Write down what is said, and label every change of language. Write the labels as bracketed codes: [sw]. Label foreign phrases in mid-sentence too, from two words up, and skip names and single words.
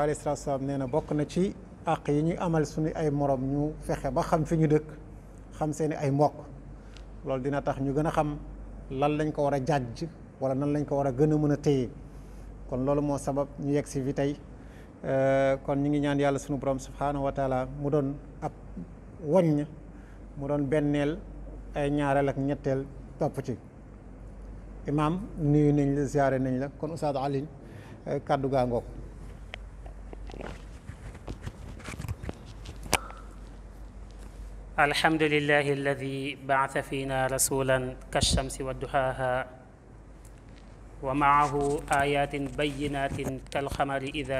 [ar] عليه الصلاة والسلام [wo] nee na bokk na ci àq yi ñuy amal suñu ay morom ñu fexe ba xam fi ñu dëkk xam seeni ay mbokk loolu dina tax ñu gën a xam lan lañ ko war a jàjj wala nan lañ ko war a gën a mën a téye kon loolu moo sabab ñu yegg si fi tey kon ñu ngi ñaan yàlla sunu borom [ar] سبحانه وتعالى [wo] mu doon ab woññ mu doon benneel ay ñaareel ak ñetteel topp ci. imaam nuyu nañ la ziyaare nañ la kon Oustaz Alioune kàddu gaa ngoog. [ar] الحمد لله الذي بعث فينا رسولا كالشمس وضحاها ومعه آيات بينات كالقمر إذا